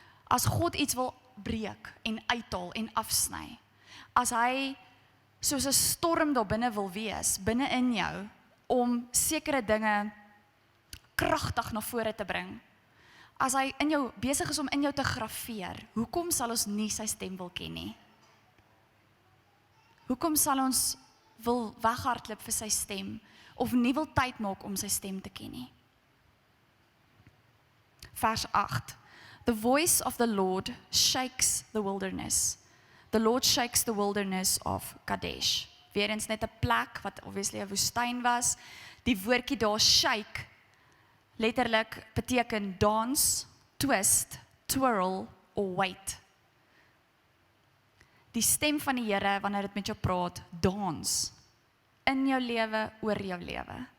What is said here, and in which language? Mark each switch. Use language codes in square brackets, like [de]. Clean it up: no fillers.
[af] As God iets wil breek en uithaal en afsny, as hy soos 'n storm daar binne wil wees, binne in jou, om sekere dinge kragtig na vore te bring, as hy in jou besig is om in jou te graveer, hoekom sal ons nie sy stem wil ken nie? Hoekom sal ons wil weghardloop vir sy stem, of nie wil tyd maak om sy stem te ken nie. Vers 8. [en] The voice of the Lord shakes the wilderness. The Lord shakes the wilderness of Kadesh. [af] Weer eens net 'n plek wat obviously 'n woestyn was. Die woordjie daar shake letterlik beteken dans, [en] twist, twirl or wait. [af] Die stem van die Here wanneer dit met jou praat, dans in jou lewe, oor jou lewe.